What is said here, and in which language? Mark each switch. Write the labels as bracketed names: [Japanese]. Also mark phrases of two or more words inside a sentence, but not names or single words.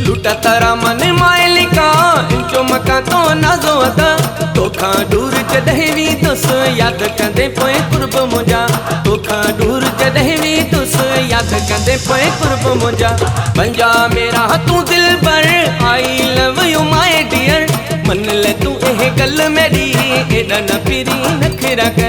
[Sindhi] लूटा तारा मन मालिका, इंचो मका तो नाजो अदा। तोखा दूर जॾहिं भी तुस, याद कंदे पोए कुर्ब मुंहिंजा। तोखा दूर जॾहिं भी तुस, याद कंदे पोए कुर्ब मुंहिंजा। [Hindi] बन जा मेरा तू दिल पर, [English] I love you my dear. [Hindi] मन ले तू ये गल मेरी, एदा न फिरी नखरा कर।